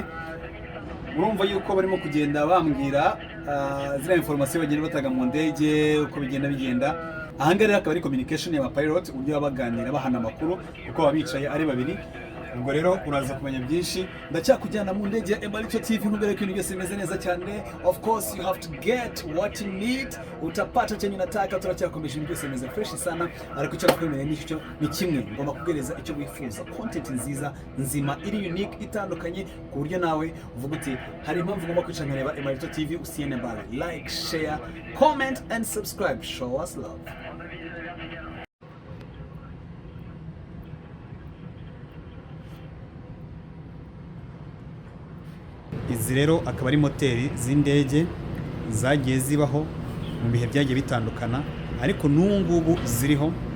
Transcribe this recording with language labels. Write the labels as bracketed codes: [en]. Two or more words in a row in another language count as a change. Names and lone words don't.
[rw] Urumva yuko barimo kugenda bambwira ziriya information bagenda bataga mu ndege uko bigenda. Ahangaha rero akaba ari communication y'aba pilot, uburyo babaganira bahana amakuru uko babicaye ari babiri. Ubwo rero uraza kumenya byinshi. Ndacyakujyana mu ndege ya Emmalito TV, nkubwire ko ibintu byose bimeze neza cyane. [en] Of course you have to get what you need. [sw] Utapata chenye unataka. [rw] Turacyakomeje ibintu byose bimeze fresh sana, ariko icyo nakwemereye nicyo ni kimwe, ngomba kugereza icyo wifuza, content nziza nzima iri unique itandukanye, ku buryo nawe uvuga uti hari impamvu ngomba kwicara nkareba Emmalito TV. [sw] Usiende mbali, [en] like, share, comment and subscribe. Show us love. [rw] Izi rero akaba ari moteri z'indege zagiye zibaho mu bihe byagiye bitandukana, ariko n'ubu ziriho.